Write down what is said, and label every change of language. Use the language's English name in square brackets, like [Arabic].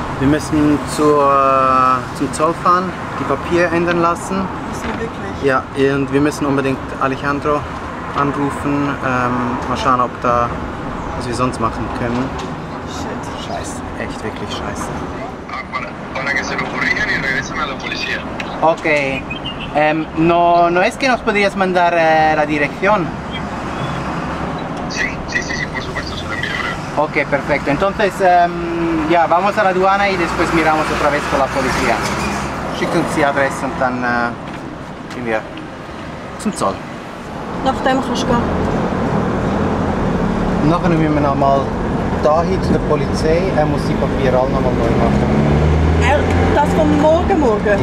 [German] Wir müssen zum Zoll fahren, die Papiere ändern lassen. Müssen wir wirklich? Ja, und wir müssen unbedingt Alejandro anrufen, mal schauen, ob da, was wir sonst machen können. [English] Shit. [German] Scheiße, echt wirklich scheiße. [Spanish] Para que se lo corrijan y regresen a la policía. Okay, no es que nos podrías mandar la dirección. Sí, por supuesto, se lo envío en breve. Ok, perfecto. Entonces, ya, vamos a la aduana y después miramos otra vez con la policía. [German] Schickt uns die Adresse und dann gehen wir zum Zoll. Nach dem kannst du gehen. Nachher müssen wir nochmal dahin zu der Polizei. Er muss die Papiere alle nochmal neu machen. Das von morgen?